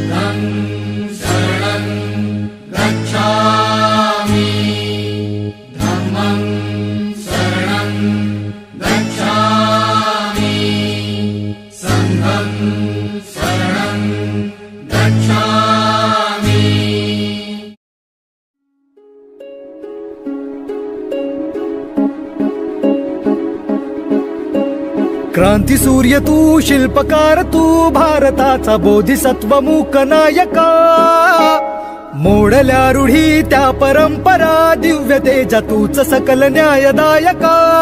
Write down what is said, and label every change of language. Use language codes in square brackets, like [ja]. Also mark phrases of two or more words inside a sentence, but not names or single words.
[pi] शरणं गच्छामि धम्मं शरणं गच्छामि संघं शरणं गच्छामि। [mr] क्रांती सूर्य तू, शिल्पकार तू, भारताचा बोधिसत्व मूक नायका। मोडल्या रूढी त्या परंपरा, दिव्य तेजा तूच सकल न्यायदायका।